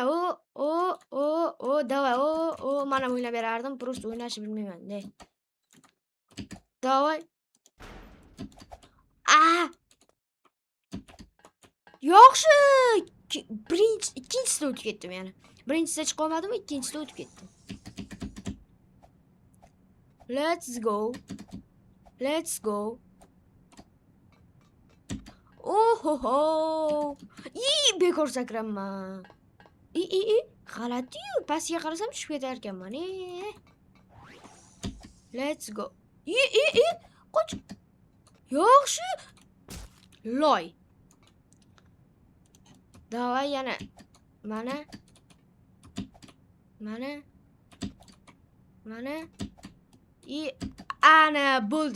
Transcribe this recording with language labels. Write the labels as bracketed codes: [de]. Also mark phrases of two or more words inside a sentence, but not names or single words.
[uz] Davay. Mana o'ynab berardim, просто o'ynashni bilmayman, ne. Davay. Yaxshi. Ikkinchisida o'tib ketdim yana. Birinchisida chiqa olmadim, ikkinchisida o'tib ketdim. [en] Let's go. Ohoho. [uz] Bekor sakraman. G'alati-yu, pastga qarasam tushib ketar ekanman. [en] Let's go. [uz] Qoch. Yaxshi. Loy. Davay yana. Mana. Ana bo'ldi.